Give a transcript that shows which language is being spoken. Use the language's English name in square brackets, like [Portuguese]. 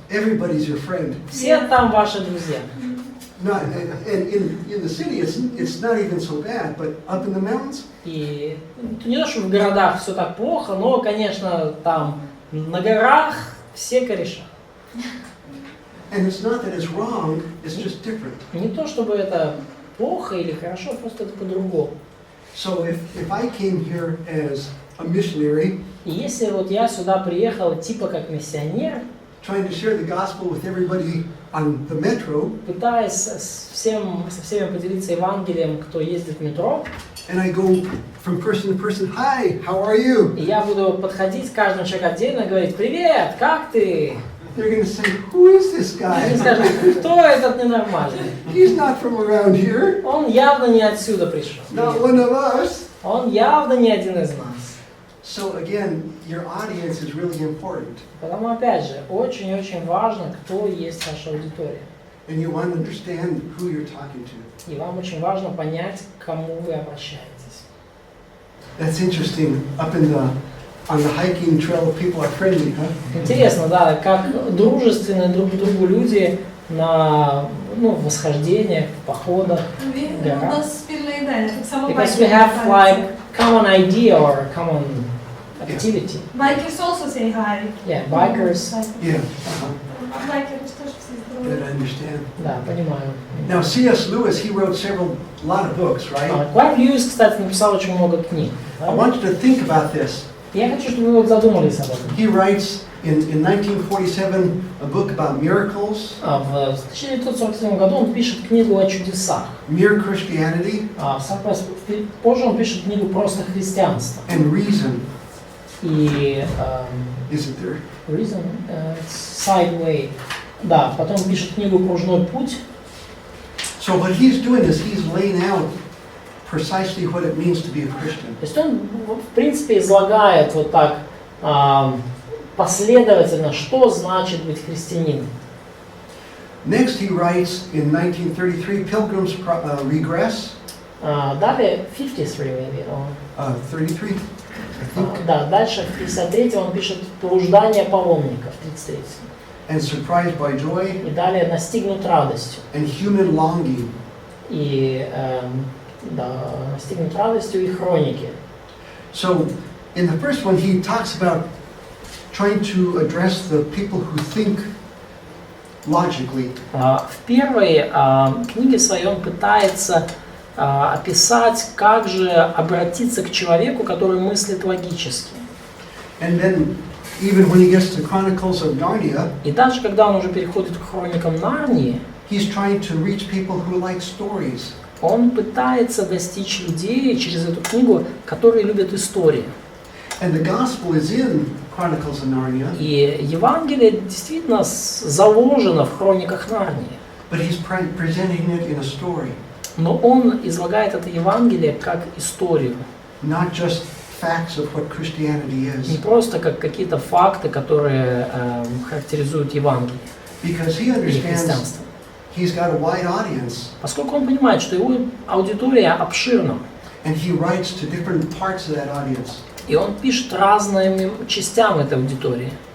[English] everybody's your friend. [Russian] все там ваши друзья. [English] Not, and in the city, it's not even so bad, but up in the mountains, [Russian] И не то, что в городах все так плохо, но, конечно, там на горах все кореша. [English] and it's not that it's wrong, it's just different. [Russian] Не то, чтобы это плохо или хорошо, просто это по-другому. [English] So if I came here as a missionary, [Russian] И если вот я сюда приехал типа как миссионер, [English] trying to share the gospel with everybody on the metro, [Russian] пытаясь со всеми поделиться Евангелием, кто ездит в метро, [English] and I go from person to person, hi, how are you? [Russian] и я буду подходить к каждому человеку отдельно и говорить: «Привет, как ты?» [English] They're going to say, who is this [Russian] Они [English] guy? [Russian] скажут: «Кто этот ненормальный? [English] He's not from around here, [Russian] Он явно не отсюда пришел. [English] not one of us. [Russian] Он явно не один из нас». [English] So again, your audience is really important. [Russian] Потому, опять же, очень-очень важно, кто есть ваша аудитория. [English] And you want to understand who you're talking to. [Russian] И вам очень важно понять, к кому вы обращаетесь. [English] That's interesting. Up in on the hiking trail, people are friendly, huh? [Russian] Интересно, да, как дружественны друг к другу люди на восхождениях, походах. [Ukrainian] У нас спільна ідея, так само [English] Because we have like common idea or common activity. Bikers also say hi. Yeah, bikers. Yeah. [Ukrainian] Байкери теж всі [English] That [Ukrainian] здорові. [English] I understand. [Russian] Да, понимаю. [English] Now, C.S. Lewis, he wrote a lot of books, right? [Russian] Клайв Льюис, кстати, написал очень много книг. [English] I want you to think about this. [Russian] Я хочу, чтобы вы вот задумались об этом. [English] He writes in 1947 a book about miracles, [Russian] В 1947 году он пишет книгу о чудесах. [English] mere Christianity, [Russian] Позже он пишет книгу «Просто христианство». [English] and reason. [Russian] И [English] Isn't there? Reason, Sideway. [Russian] Да, потом пишет книгу «Кружной путь». [English] So what he's doing is he's laying out precisely what it means to be a Christian. [Russian] То есть он, в принципе, излагает вот так последовательно, что значит быть христианином. [English] Next, he writes in 1933, Pilgrim's Regress. [Russian] Далее, 53, [English] maybe, 33, I think. [Russian] да, дальше в 53 он пишет «Блуждание паломников», 33. [English] And Surprised by Joy. [Russian] И далее «Настигнут радостью». [English] And Human Longing. [Russian] И «Настигнут радостью» и «Хроники». [English] So, in the first one, he talks about trying to address the people who think logically. [Russian] В первой книге своей он пытается описать, как же обратиться к человеку, который мыслит логически. [English] And then, even when he gets to Chronicles of Narnia, [Russian] И даже когда он уже переходит к хроникам Нарнии, [English] he's trying to reach people who like stories. [Russian] он пытается достичь людей через эту книгу, которые любят истории. [English] And the gospel is in Chronicles of Narnia, [Russian] И Евангелие действительно заложено в хрониках Нарнии. [English] but he's presenting it in a story, [Russian] Но он излагает это Евангелие как историю. [English] not just facts of what Christianity [Russian] Не [English] is. [Russian] просто как какие-то факты, которые характеризуют Евангелие [English] Because he [Russian] или [English] understands [Russian] христианство. [English] he's got a wide audience, [Russian] Поскольку он понимает, что его аудитория обширна, [English] and he writes to different parts of that audience. [Russian] и он пишет разным частям этой аудитории.